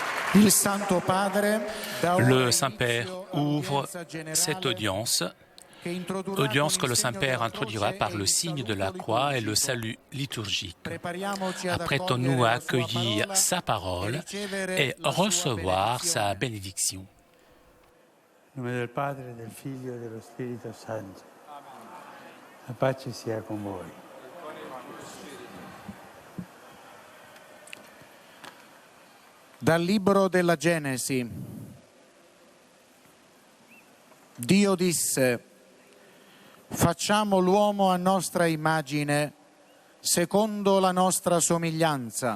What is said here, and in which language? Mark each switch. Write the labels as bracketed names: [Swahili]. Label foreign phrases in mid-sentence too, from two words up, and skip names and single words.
[Italian] Il Santo Padre, [French] Le Saint-Père ouvre cette audience que le Saint-Père introduira par le signe de la croix et le salut liturgique. Apprêtons-nous à accueillir sa parole et recevoir sa bénédiction. [Italian] Nel nome del Padre, del Figlio e dello Spirito Santo. La pace sia con voi. Dal libro della Genesi. Dio disse: facciamo l'uomo a nostra immagine, secondo la nostra somiglianza.